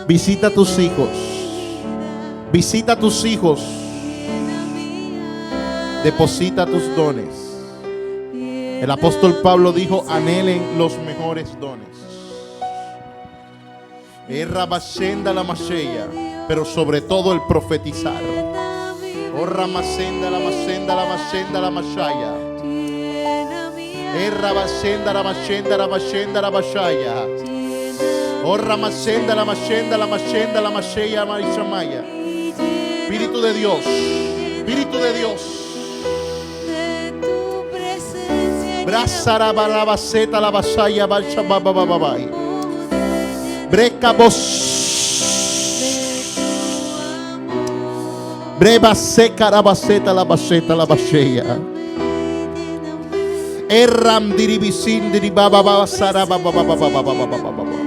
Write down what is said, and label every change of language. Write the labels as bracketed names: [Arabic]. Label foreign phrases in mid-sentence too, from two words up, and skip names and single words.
[Spanish] Visita a tus hijos. Visita a tus hijos. mi alma. Deposita tus dones. El apóstol Pablo dijo: anhelen los mejores dones. Rabashenda la Masheya, pero sobre todo el profetizar. Ramasenda la Masenda la Masenda la Mashaya. Rabashenda la Mashenda la Mashenda la Mashaya. Ramasenda la Mashenda la Mashenda la Masheya Marishamaya. Espíritu de Dios, Espíritu de Dios. De tu presencia. Brasara balabaceta la Basaya Balshabababai. Breca vos. Breva seca la baceta la baceta la Basheya. Erram diribisin diribaba basara babababababababababa.